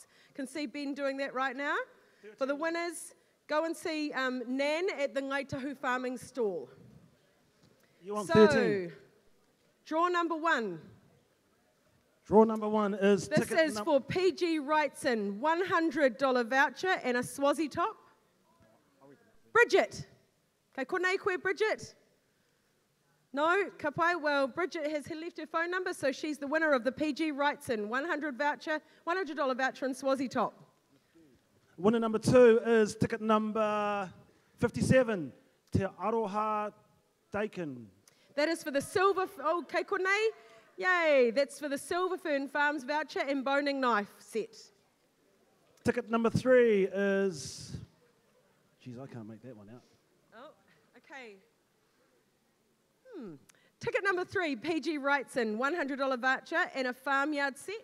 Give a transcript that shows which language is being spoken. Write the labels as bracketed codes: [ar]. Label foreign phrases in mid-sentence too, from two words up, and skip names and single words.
[en] Can see Ben doing that right now. For the winners, go and see Nan at the Ngāi Tahu farming stall. You want 13? Draw number 1. Draw number 1 is... This is for PG Wrightson, $100 voucher and a Swazi top. Bridget. [mi] Kai konei koe, Bridget? No? Ka pai? [en] Well, Bridget has left her phone number, so she's the winner of the PG Wrightson $100 voucher and Swazi top. Winner number 2 is ticket number 57, Te Aroha Dakin. That is for the Silver... [mi] Oh, kai konei? [en] Yay! That's for the Silver Fern Farms voucher and boning knife set. Ticket number 3 is... Geez, I can't make that one out. Oh, okay. Ticket number 3, PG Wrightson, $100 voucher and a farmyard set.